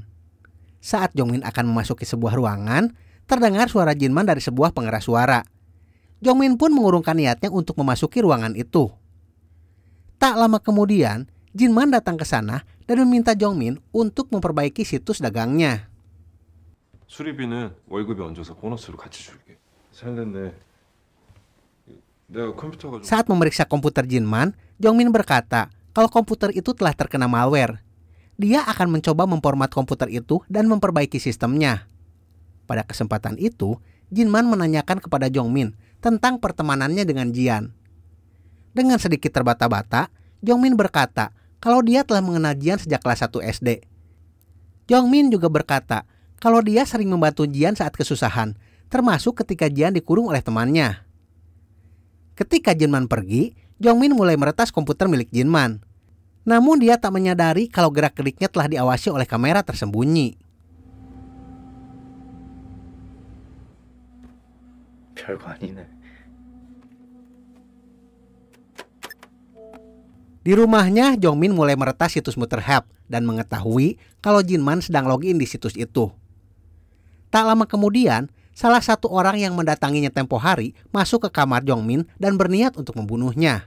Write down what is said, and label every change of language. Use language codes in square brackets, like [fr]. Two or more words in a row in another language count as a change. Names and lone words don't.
[id] Saat Jongmin akan memasuki sebuah ruangan, terdengar suara Jinman dari sebuah pengeras suara. Jongmin pun mengurungkan niatnya untuk memasuki ruangan itu. Tak lama kemudian, Jinman datang ke sana dan meminta Jongmin untuk memperbaiki situs dagangnya. [ko] 수리비는 월급에 얹어서 보너스로 같이 줄게. 살겠네. 내가 컴퓨터가 좀 [id] Saat memeriksa komputer Jinman, Jongmin berkata kalau komputer itu telah terkena malware. Dia akan mencoba memformat komputer itu dan memperbaiki sistemnya. Pada kesempatan itu, Jinman menanyakan kepada Jongmin tentang pertemanannya dengan Jian. Dengan sedikit terbata-bata, Jongmin berkata kalau dia telah mengenal Jian sejak kelas 1 SD. Jongmin juga berkata kalau dia sering membantu Jian saat kesusahan, termasuk ketika Jian dikurung oleh temannya. Ketika Jinman pergi, Jongmin mulai meretas komputer milik Jinman. Namun dia tak menyadari kalau gerak-geriknya telah diawasi oleh kamera tersembunyi. [ko] 별거 아니네. [id] Di rumahnya, Jongmin mulai meretas situs Mutterhab dan mengetahui kalau Jinman sedang login di situs itu. Tak lama kemudian, salah satu orang yang mendatanginya tempo hari masuk ke kamar Jongmin dan berniat untuk membunuhnya.